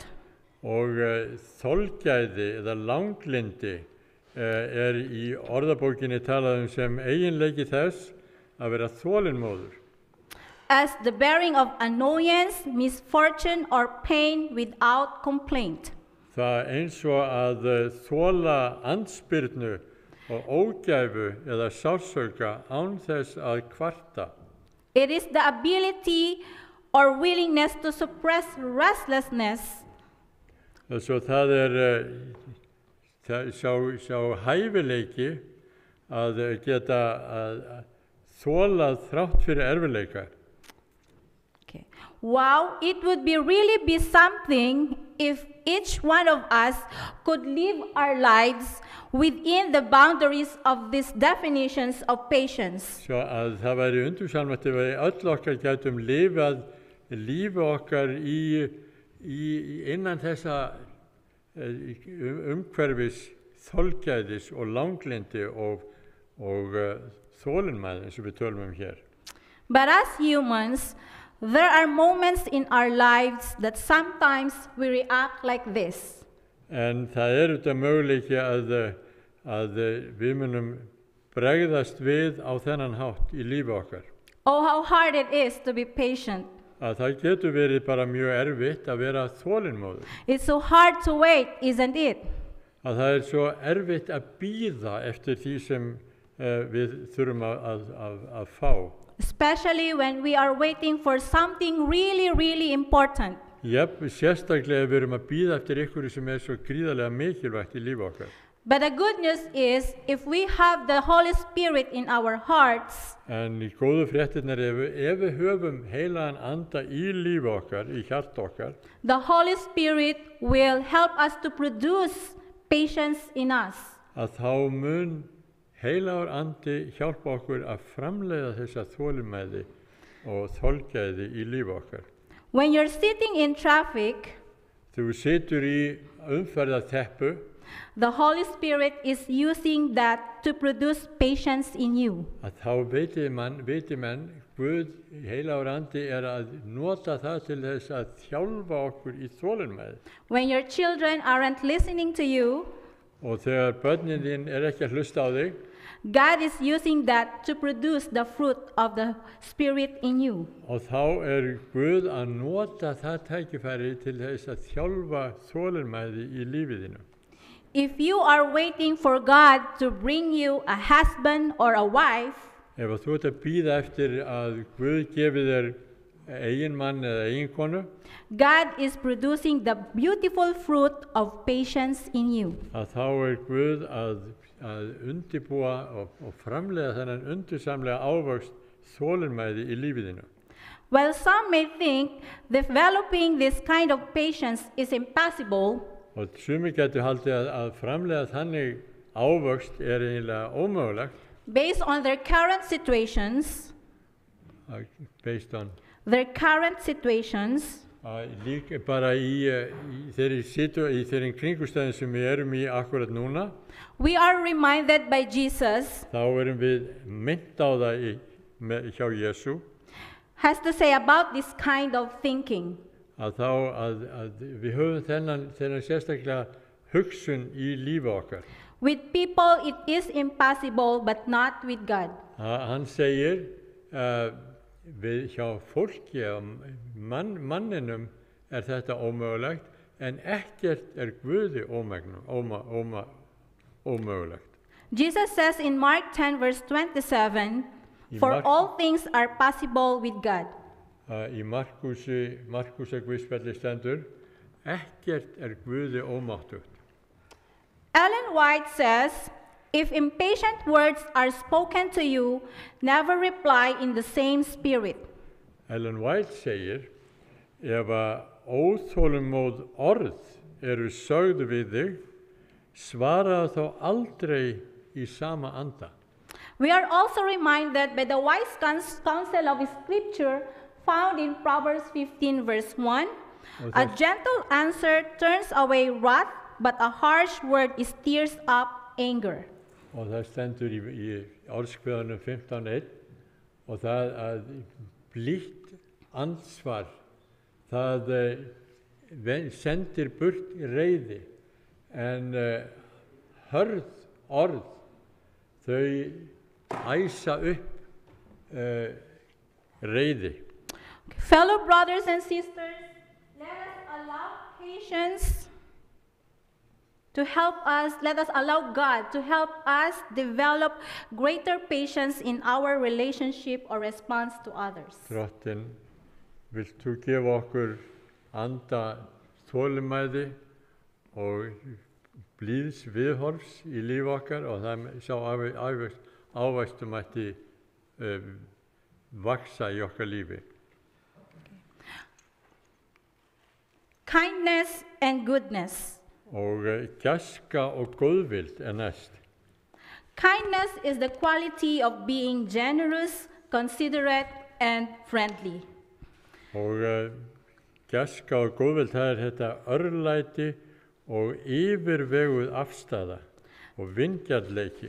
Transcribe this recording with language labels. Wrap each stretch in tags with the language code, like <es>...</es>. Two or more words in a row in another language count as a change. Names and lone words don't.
<is>Og þolgæði eða langlindi í orðabókinni talað sem eiginleiki þess að vera þolinmóður.</is> <en>As the bearing of annoyance, misfortune, or pain without complaint.</en> <is>Það eins og að þola andspyrnu og ógæfu eða sársauka án þess að kvarta.</is> <en>It is the ability or willingness to suppress restlessness.</en> <is>Svo það sá hæfileiki að geta að þola þrátt fyrir erfiðleika.</is> <en>Okay. Wow, it would really be something if each one of us could live our lives within the boundaries of these definitions of patience.</en> <is>Svo að það væri undursamlegt ef við öll okkar gætum lifað lífi okkar innan þessa umhverfis þolgæðis og langlindi og þolinmæði eins og við tölum hér.</is> <en>But as humans, there are moments in our lives that sometimes we react like this.</en> <is>En það þetta möguleiki að við munum bregðast við á þennan hátt í lífi okkar.</is> <en>Oh, how hard it is to be patient.</en> <is>Að það getur verið bara mjög erfitt að vera þolinmóður.</is> <en>It's so hard to wait, isn't it?</en> <is>Að það svo erfitt að bíða eftir því sem við þurfum að fá.</is> <en>Especially when we are waiting for something really important.</en> <is>Sérstaklega við erum að bíða eftir ykkur sem svo gríðarlega mikilvægt í lífi okkar.</is> <en>But the good news is, if we have the Holy Spirit in our hearts,</en> <is>En í góðu fréttirnar ef við höfum heilagan anda í lífi okkar, í hjarta okkar,</is> <en>the Holy Spirit will help us to produce patience in us.</en> <is>Að þá mun heilagur andi hjálpa okkur að framleiða þessa þolinmæði og þolgæði í lífi okkar.</is> <en>When you're sitting in traffic,</en> <is>Þegar þú situr í umferðarteppu,</is> <en>the Holy Spirit is using that to produce patience in you.</en> <is>að þá viti menn, Guð, heilagur andi að nota það til þess að þjálfa okkur í þolinmæði.</is> <en>When your children aren't listening to you,</en> <is>Og þegar börnin þín ekki að hlusta á þig,</is> <en>God is using that to produce the fruit of the Spirit in you.</en> <is>og þá Guð að nota það tækifæri til þess að þjálfa þolinmæði í lífið þínu.</is> <en>If you are waiting for God to bring you a husband or a wife,</en> <is>ef að þú ert að bíða eftir að Guð gefi þér eiginmann eða eiginkonu,</is> <en>God is producing the beautiful fruit of patience in you.</en> <is>að þá Guð að undirbúa og framleiða þennan undursamlega ávöxt þolinmæði í lífið þínu.</is> <en>While some may think developing this kind of patience is impossible,</en> <is>Og sumir getur haldið að framleiða þannig ávöxt eiginlega ómögulegt,</is> <en>based on their current situations, based on</en> <is>líka bara í þeirri kringumstæðum sem við erum í akkurat núna,</is> <en>we are reminded by Jesus</en> <is>þá erum við minnt á það hjá Jesú,</is> <en>has to say about this kind of thinking.</en> <is>að við höfum þennan sérstaklega hugsun í lífi okkar.</is> <en>With people it is impossible, but not with God.</en> <is>Hann segir við hjá fólki, manninum þetta ómögulegt, en ekkert Guði ómögulegt.</is> <en>Jesus says in Mark 10 verse 27, for all things are possible with God.</en> <is>Í Markúsa Guðspjalli stendur, ekkert Guði ómáttugt.</is> <en>Ellen White says, if impatient words are spoken to you, never reply in the same spirit.</en> <is>Ellen White segir, ef óþolinmóð orð eru sögð við þig, svaraðu þá aldrei í sama anda.</is> <en>We are also reminded by the wise counsel of Scripture found in Proverbs 15 verse 1, a gentle answer turns away wrath, but a harsh word stirs up anger.</en> <is>Og það stendur í Orðskviðanum 15:1, og það að blítt andsvar, það sendir burt reiði, en hörð orð, þau æsa upp reiði.</is> <en>Fellow brothers and sisters, let us allow patience to help us, let us allow God to help us develop greater patience in our relationship or response to others.</en> <is>Drottinn, vilt þú gefa okkur anda þolinmæði og blíðs viðhorfs í líf okkar, og það sá ávöxtur mætti vaksa í okkar lífi.</is> <en>Kindness and goodness.</en> <is>Og gæska og góðvild næst.</is> <en>Kindness is the quality of being generous, considerate, and friendly.</en> <is>Og gæska og góðvild, það þetta örlæti og yfirveguð afstaða og vingjarnleiki.</is>